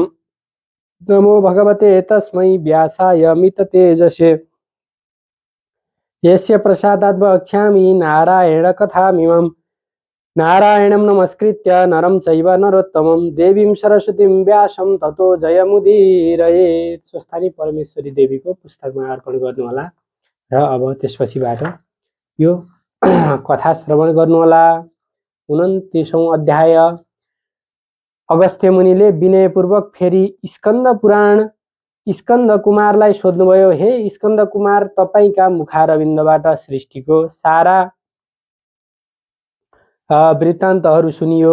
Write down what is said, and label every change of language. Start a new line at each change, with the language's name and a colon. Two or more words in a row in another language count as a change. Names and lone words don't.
Sanskrit: नमो भगवते तस्मै व्यासाय मिततेजसे यस्य प्रसादात् वक्ष्यामि नारायणकथामिमम्। नारायणं नमस्कृत्य नरं चैव नरोत्तमं देवीं सरस्वतीं व्यासं ततो जयमुदीरयेत्।
Nepali: स्वस्थानी परमेश्वरी देवीको पुस्तकमा अर्पण गर्नुहोला र अब त्यसपछिबाट यो कथा श्रवण गर्नुहोला। 29औं अध्याय। अगस्त्य मुनिले विनयपूर्वक फेरि स्कन्द कुमारलाई सोध्नुभयो, हे स्कन्द कुमार, तपाईका मुखारविन्दबाट सृष्टिको सारा वृत्तान्तहरू सुनियो।